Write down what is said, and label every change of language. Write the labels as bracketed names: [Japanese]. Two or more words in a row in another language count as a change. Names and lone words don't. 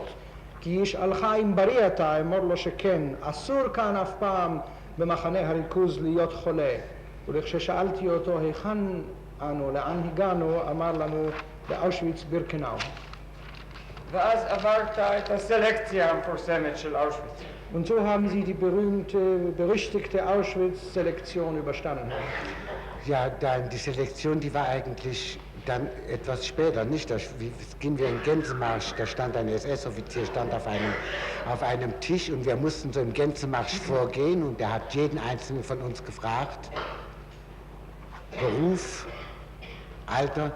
[Hebrew] כי היא שלחה אם בריא אתה, אמור לו שכן, אסור כאן אף פעם במחנה הריכוז להיות חולה. וכששאלתי אותו היכן אנו, לאן הגענו, אמר לנו באושוויץ בירקנאו. ואז עברת את הסלקציה המפורסמת של אושוויץ. [German] Und so haben sie die berüchtigte Auschwitz-Selektion überstanden. Ja, die Selektion, die war eigentlich dann etwas später, nicht? Da gingen wir in Gänsemarsch, da stand ein SS-Offizier, stand auf einem Tisch und wir mussten so im Gänsemarsch vorgehen und der hat jeden einzelnen von uns gefragt, Beruf, Alter.